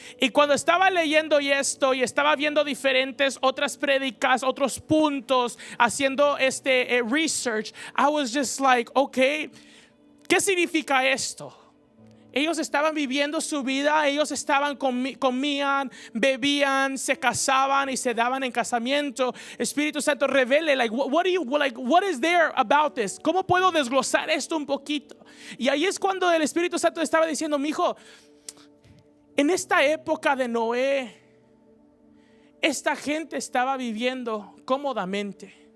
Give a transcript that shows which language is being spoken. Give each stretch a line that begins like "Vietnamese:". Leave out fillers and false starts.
Spanish: Y cuando estaba leyendo esto y estaba viendo diferentes otras prédicas, otros puntos, haciendo
English: research, I was just like, okay,
Spanish: ¿qué significa esto? Ellos estaban viviendo su vida, ellos estaban comían, bebían, se casaban y se daban en casamiento. Espíritu Santo, revele,
English: what is there about this?
Spanish: ¿Cómo puedo desglosar esto un poquito? Y ahí es cuando el Espíritu Santo estaba diciendo, mijo, en esta época de Noé, esta gente estaba viviendo cómodamente.